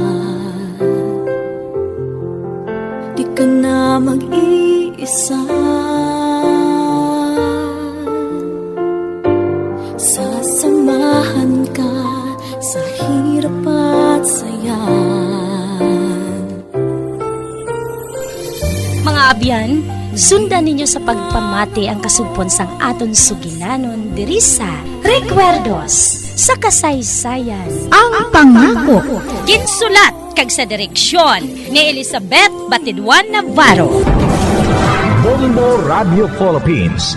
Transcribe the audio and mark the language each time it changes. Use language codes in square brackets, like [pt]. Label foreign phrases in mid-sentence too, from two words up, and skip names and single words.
[tl] Di ka na mag-iisa. Sasamahan ka sa hirap at saya. [hil] Mga abyan, sundan ninyo sa pagpamati ang kasugpon sang aton sugilanon diri sa Recuerdos sa kasaysayan. Ang pangako. Ginsulat kag sa direksyon ni Elizabeth Batidwan Navarro. Bongo Radio Philippines.